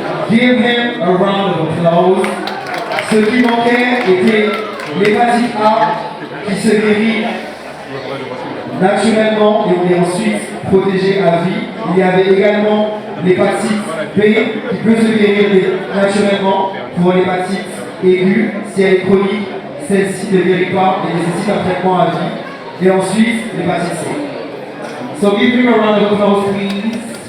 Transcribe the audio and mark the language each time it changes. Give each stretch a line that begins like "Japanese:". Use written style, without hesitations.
English: Give him a round of applause.
French: Ce qui manquait était l'hépatite A qui se guérit naturellement et on est ensuite protégé à vie. Il y avait également l'hépatite B qui peut se guérir naturellement pour l'hépatite aiguë. Si elle est chronique, celle-ci ne guérit pas et nécessite un traitement à vie. Et ensuite, l'hépatite C.
English: So give him a round of applause, please.